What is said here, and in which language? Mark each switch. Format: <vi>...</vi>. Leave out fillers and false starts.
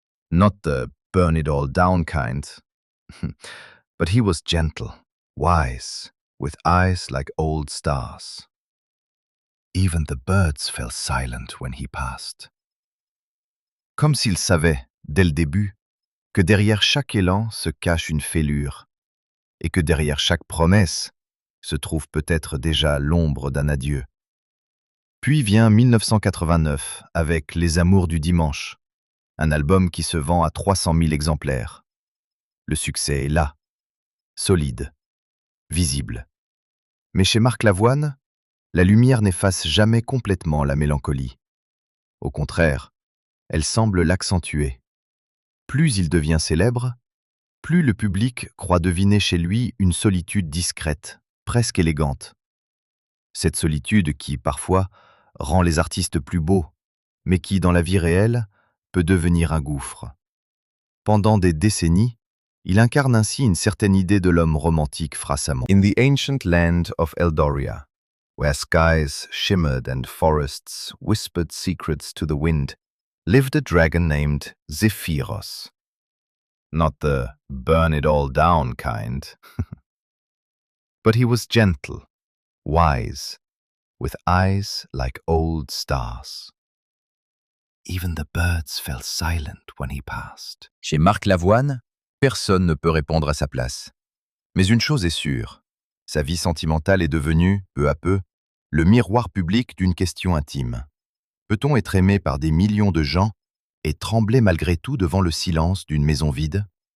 <en>Not the burn it all down kind, but he was gentle, wise, with eyes like old stars. Even the birds fell silent when he passed.</en> <fr>Comme s'il savait, dès le début, que derrière chaque élan se cache une fêlure, et que derrière chaque promesse se trouve peut-être déjà l'ombre d'un adieu. Puis vient 1989 avec Les Amours du Dimanche, un album qui se vend à 300 000 exemplaires. Le succès est là, solide, visible. Mais chez Marc Lavoine, la lumière n'efface jamais complètement la mélancolie. Au contraire, elle semble l'accentuer. Plus il devient célèbre, plus le public croit deviner chez lui une solitude discrète, presque élégante. Cette solitude qui, parfois, rend les artistes plus beaux, mais qui, dans la vie réelle, peut devenir un gouffre. Pendant des décennies, il incarne ainsi une certaine idée de l'homme romantique frassamment.</fr> <en>In the ancient land of Eldoria, where skies shimmered and forests whispered secrets to the wind, lived a dragon named Zephyros. Not the burn it all down kind, but he was gentle, wise, with eyes like old stars. Even the birds fell silent when he passed.</en> <fr>Chez Marc Lavoine, personne ne peut répondre à sa place. Mais une chose est sûre, sa vie sentimentale est devenue, peu à peu, le miroir public d'une question intime. Peut-on être aimé par des millions de gens et trembler malgré tout devant le silence d'une maison vide?</fr>